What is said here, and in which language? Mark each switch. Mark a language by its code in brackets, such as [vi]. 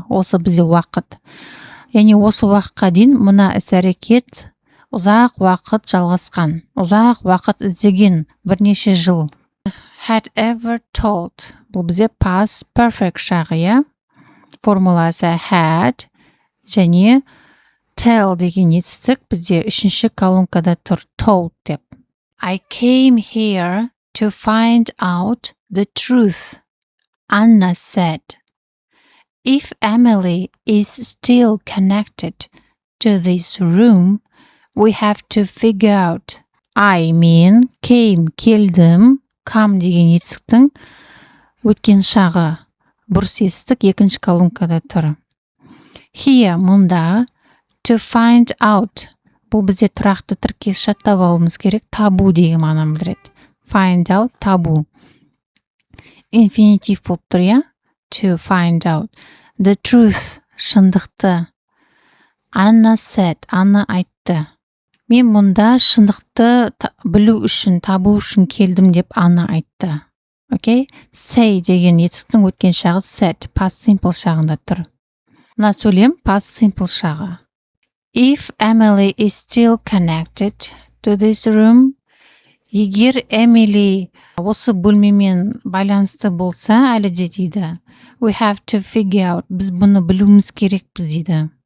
[kk] Осы бізде уақыт. Яғни осы уақытқа дейін мына іс-әрекет ұзақ уақыт жалғасқан, ұзақ уақыт іздеген, бірнеше жыл. [en] Had ever told. [kk] Бұл бізде past perfect шағы, иә? Формуласы had және tell деген етістік бізде үшінші колонкада тұр, told деп. [en] I came here to find out the truth. Anna said. If Emily is still connected to this room, we have to figure out. I mean, [kk] came, келдім, come деген етістіктің өткен шағы. Бұрыс етістік екінші колонкада тұр. [en] Here, [kk] мұнда, [en] to find out. [kk] Бұл бізде тұрақты тіркес жаттап алуымыз керек, табу деген мағынаны білдіреді. [en] Find out, [kk] табу. Инфинитив болып тұр, иә? [en] To find out. The truth, [kk] шындықты. [en] Anna said, [kk] Анна айтты. Мен мұнда шындықты білу үшін, табу үшін келдім деп Анна айтты. [en] Okay? [kk] Say деген етістіктің өткен шағы said, past simple шағында тұр. Мына сөйлем past simple шағы. [en] If Emily is still connected to this room, [kk] егер Эмили осы бөлмемен байланысты болса, әлі де дейді, [en] we have to figure out, [kk] біз бұны білуіміз керекпіз дейді.